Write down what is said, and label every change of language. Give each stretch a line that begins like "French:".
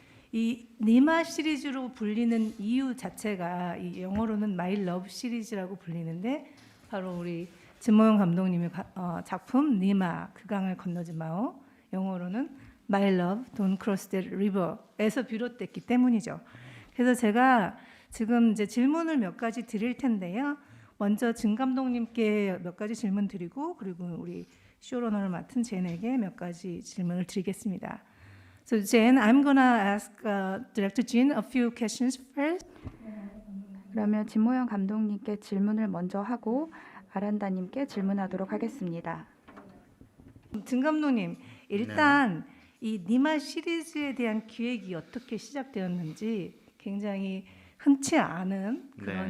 Korean: 이 니마 시리즈로 불리는 이유 자체가 이 영어로는 My Love 시리즈라고 불리는데 바로 우리 진모영 감독님의 작품 니마 그 강을 건너지 마오, 영어로는 My Love Don't Cross That River에서 비롯됐기 때문이죠. 그래서 제가 지금 이제 질문을 몇 가지 드릴 텐데요. 먼저 진 감독님께 몇 가지 질문 드리고 그리고 우리 쇼러너를 맡은 젠에게 몇 가지 질문을 드리겠습니다.
English: So Jen, I'm gonna ask Director Jin a few questions first.
Korean: 그러면 진모영 감독님께 질문을 먼저 하고 아란다님께 질문하도록 하겠습니다. 진 감독님, 일단 이 니마 시리즈에 대한 기획이 어떻게 시작되었는지 굉장히 흔치 않은 그런